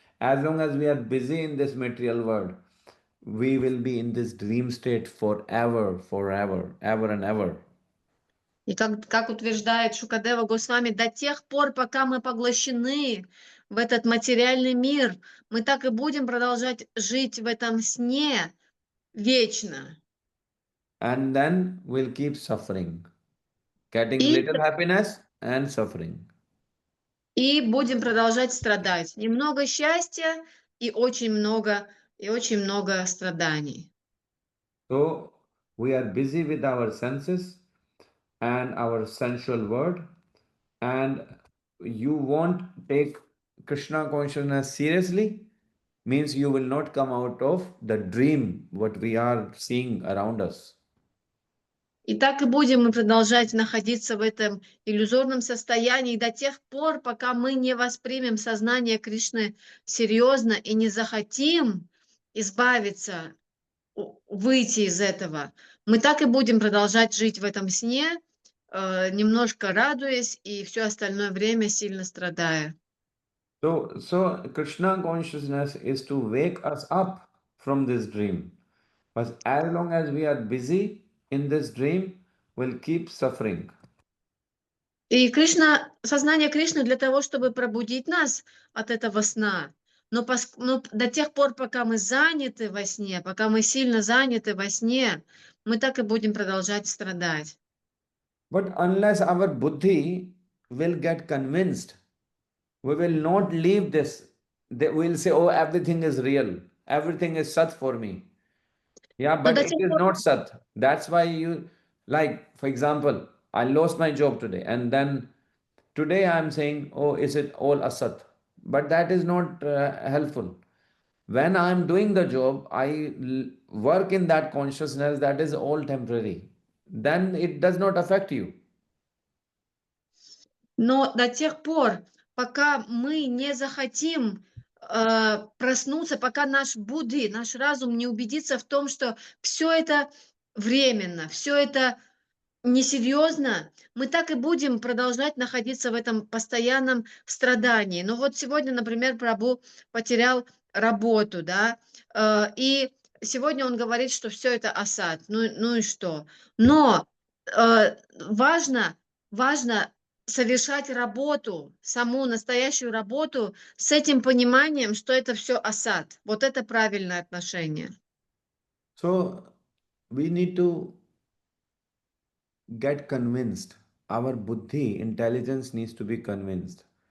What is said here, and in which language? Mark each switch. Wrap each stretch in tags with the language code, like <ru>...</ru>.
<en>As long as we are busy in this material world, we will be in this dream state forever, ever and ever.</en> <ru>И как утверждает Шукадева Госвами, до тех пор, пока мы поглощены в этот материальный мир, мы так и будем продолжать жить в этом сне вечно.</ru> <en>and then we'll keep suffering, getting</en> <ru>И,</ru> <en>little happiness and suffering.</en> <ru>и будем продолжать страдать. Немного счастья и очень много страданий.</ru> <en>So we are busy with our senses and our sensual world, and you won't take Krishna consciousness seriously, means you will not come out of the dream what we are seeing around us.</en> <ru>И так и будем мы продолжать находиться в этом иллюзорном состоянии до тех пор, пока мы не воспримем сознание Кришны серьезно и не захотим избавиться, выйти из этого. Мы так и будем продолжать жить в этом сне, немножко радуясь и все остальное время сильно страдая.</ru> <en>So Krishna consciousness is to wake us up from this dream. But as long as we are busy in this dream, we'll keep suffering.</en> <ru>И сознание Кришны для того, чтобы пробудить нас от этого сна. Но до тех пор, пока мы заняты во сне, пока мы сильно заняты во сне, мы так и будем продолжать страдать.</ru> <en>But unless our buddhi will get convinced, we will not leave this. They will say, oh, everything is real. Everything is sat for me. Yeah,</en> <ru>Но</ru> <en>but</en> <ru>до</ru> <en>it</en> <ru>тех</ru> <en>is</en> <ru>пор,</ru> <en>not sat. That's why you, like, for example, I lost my job today, and then today I'm saying, oh, is it all asat? But that is not helpful. When I'm doing the job, I work in that consciousness that is all temporary. Then it does not affect you.</en> <ru>но до тех пор, пока мы не захотим проснуться, пока наш Будды, наш разум не убедится в том, что все это временно, все это несерьезно, мы так и будем продолжать находиться в этом постоянном страдании. Ну вот сегодня, например, Прабху потерял работу, да, и сегодня он говорит, что все это асад, ну и что? Но важно совершать работу, саму настоящую работу с этим пониманием, что это все асад. Вот это правильное отношение.</ru> <en>So we need to get convinced. Our buddhi, intelligence needs to be convinced.</en>